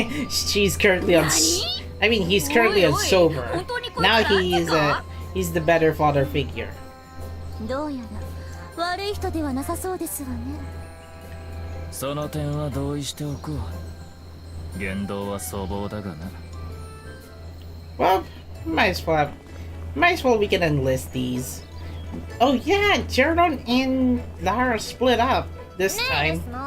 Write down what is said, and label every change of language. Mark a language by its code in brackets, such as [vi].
[en] She's currently on... I mean, he's currently on sober. Now he's the better father figure. [ja] どうやら悪い人ではなさそうですわね。その点は同意しておこう。言動は粗暴だがな。 [en] Well, might as well we can enlist these. Oh yeah, Jeron and Lara split up this time.